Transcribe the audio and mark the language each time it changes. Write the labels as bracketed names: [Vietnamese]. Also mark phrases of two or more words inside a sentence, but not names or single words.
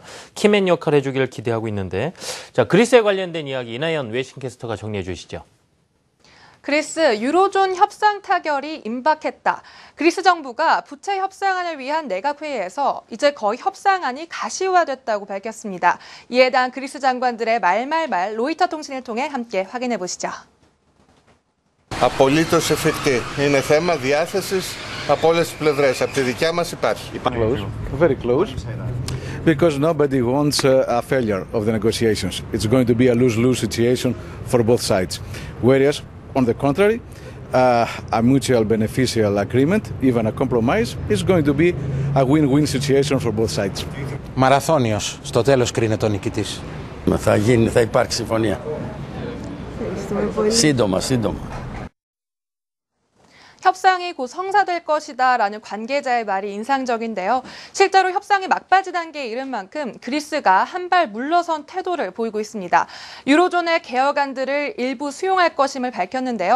[Korean] 키맨 역할을 해주기를 기대하고 있는데, 자, 그리스에 관련된 이야기 이나연 외신캐스터가 정리해 주시죠. 그리스 유로존 협상 타결이 임박했다. 그리스 정부가 부채 협상안을 위한 내각회의에서 이제 거의 협상안이 가시화됐다고 밝혔습니다. 이에 대한 그리스 장관들의 말말말 로이터 통신을 통해 함께 확인해 보시죠. [Greek] Απολύτως εφικτή. Είναι θέμα διάθεσης από όλες τις πλευρές. Από τη δικιά μας υπάρχει. [English] Close, very close, because nobody wants a failure of the negotiations. It's going to be a lose-lose situation for both sides. Whereas, on the contrary, a mutual beneficial agreement, even a compromise, is going to be a win-win situation for both sides. [Greek] Μαραθώνιος, στο τέλος κρίνεται ο νικητής. Θα υπάρξει συμφωνία. σύντομα. [Korean] 협상이 곧 성사될 것이다라는 관계자의 말이 인상적인데요. 실제로 협상이 막바지 단계에 이른 만큼 그리스가 한 발 물러선 태도를 보이고 있습니다. 유로존의 개혁안들을 일부 수용할 것임을 밝혔는데요.